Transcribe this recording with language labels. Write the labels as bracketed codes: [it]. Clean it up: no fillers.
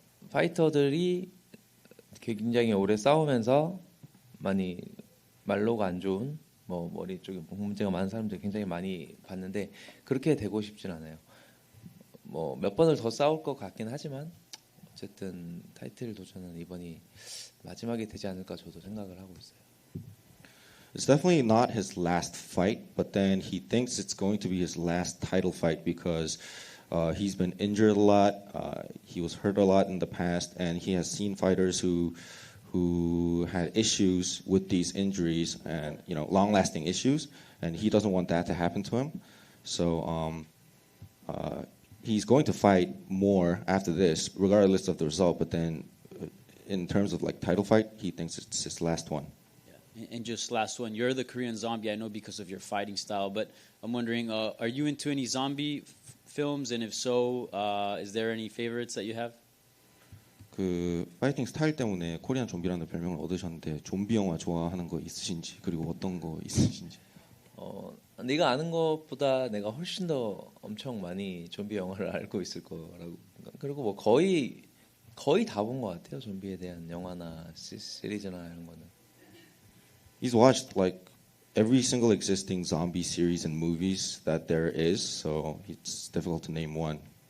[ko] 파이터들이 굉장히 오래 싸우면서 많이 말로가 안 좋은 뭐 머리 쪽에 문제가 많은 사람들 굉장히 많이 봤는데 그렇게 되고 싶진 않아요. 뭐 몇 번을 더 싸울 것 같긴 하지만 어쨌든 타이틀 도전은 이번이 마지막이 되지 않을까 저도 생각을 하고 있어요. [en] It's definitely not his last fight, but then he thinks it's going to be his last title fight because he's been injured a lot. He was hurt a lot in the past, and he has seen fighters who had issues with these injuries and long-lasting issues, and he doesn't want that to happen to him. So he's going to fight more after this, regardless of the result. But then, in terms of like title fight, he thinks it's his last one. And just last one, you're the Korean Zombie, I know because of your fighting style, but I'm wondering, are you into any zombie films? And if so, is there any favorites that you have? [ko] 그 파이팅 스타일 때문에 코리안 좀비라는 별명을 얻으셨는데 좀비 영화 좋아하는 거 있으신지 그리고 어떤 거 있으신지. 네가 아는 것보다 내가 훨씬 더 엄청 많이 좀비 영화를 알고 있을 거라고. 그리고 뭐 거의 다 본 것 같아요. 좀비에 대한 영화나 시리즈나 이런 거는. [en] He's watched like every single existing zombie series and movies that there is, so it's difficult to name one.